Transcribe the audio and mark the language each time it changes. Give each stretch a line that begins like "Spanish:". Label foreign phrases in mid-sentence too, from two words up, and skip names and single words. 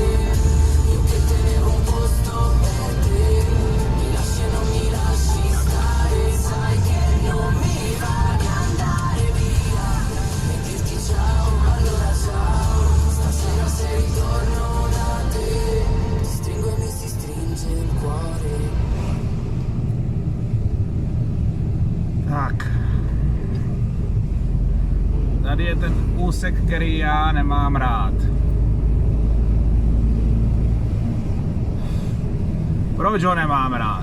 Italian: Io che tenevo un posto per te, mi lasci e non mi lasci stare. Sai che non mi va di andare via e dirti ciao, allora ciao. Stasera se ritorno da te, ti stringo e mi si stringe il cuore.
Czech: Tak. Tady je ten úsek, který já nemám rád. Proč ho nemám rád?